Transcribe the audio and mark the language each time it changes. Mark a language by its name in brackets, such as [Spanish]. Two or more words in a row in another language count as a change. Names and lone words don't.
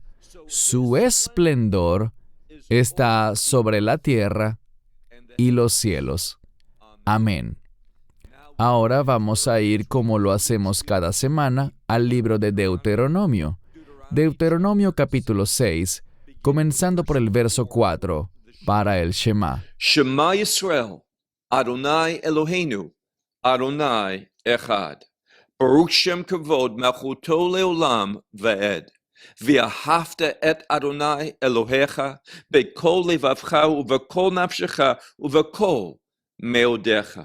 [Spanish] Su esplendor está sobre la tierra y los cielos. Amén. Ahora vamos a ir, como lo hacemos cada semana, al libro de Deuteronomio. Deuteronomio capítulo 6, comenzando por el verso 4, para el Shema. [Hebrew] שמע ישראל, אדני אלהינו, אדני אחד. ברוך שם כבוד מלכותו לעולם ועד. ואהבת את אדני אלהיך בכל לבבך ובכל נפשך ובכל מאדך.